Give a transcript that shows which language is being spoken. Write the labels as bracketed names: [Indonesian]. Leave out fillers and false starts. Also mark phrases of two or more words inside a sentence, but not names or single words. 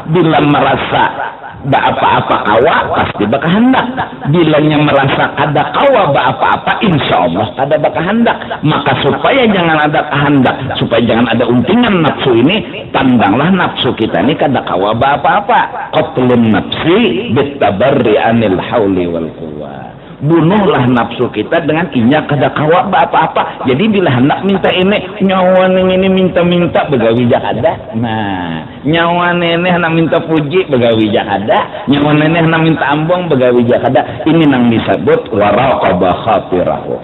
[Banjar] Bila merasa apa-apa kawa pasti baka hendak. Bilanya merasa ada kawa apa-apa, insya Allah ada baka hendak. Maka supaya jangan ada kehendak, supaya jangan ada untingan nafsu ini, pandanglah nafsu kita ini kada kawa apa-apa. [Arabic] قتل النفس بالتبري عن الحول والقوة. [Banjar] Bunuhlah nafsu kita dengan inya kada kawa apa-apa. Jadi bila hendak minta ini, nyawa ini minta-minta begawi jakada. Nah, nyawa nenek hendak minta puji begawi jakada. Nyawa nenek hendak minta ambong begawi jakada. Ini nang disebut [Arabic] وراقب خاطره.